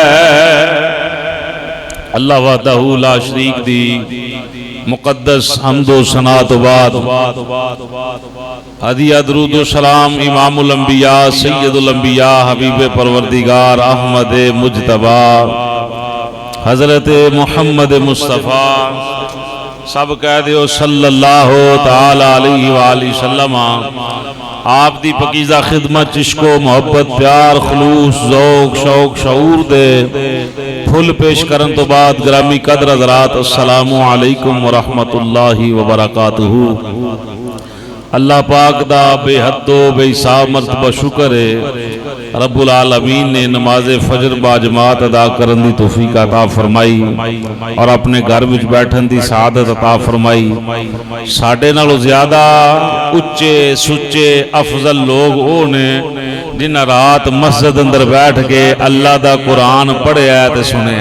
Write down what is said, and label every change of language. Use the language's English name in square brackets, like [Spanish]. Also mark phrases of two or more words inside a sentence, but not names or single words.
[Arabic] الله وحده لا شريك [Punjabi] دی مقدس حمد و ثنا توں بعد ہدیہ درود سلام امام الانبیاء سید الانبیاء حبیب پروردگار احمد مجتبیٰ حضرت محمد مصطفیٰ سب کہہ دو [Arabic] صلى الله تعالى عليه وسلم. [Punjabi] آپ دی پاکیزہ خدمت عشق و محبت پیار خلوص ذوق شوق شعور دے پھل پیش کرن توں بعد گرامی قدر حضرات [Arabic] السلام عليكم ورحمة الله وبركاته. [Punjabi] اللہ پاک دا بے حد و بے حساب مرتبہ شکر ہے, [Arabic] رب العالمين [Punjabi] نے نماز فجر باجماعت ادا کرن دی توفیق عطا فرمائی اور اپنے گھر وچ بیٹھن دی سعادت عطا فرمائی. ساڈے نالوں زیادہ اچے سچے افضل لوگ وہ نے جنہاں رات مسجد اندر بیٹھ کے اللہ دا قرآن پڑھیا تے سنیا.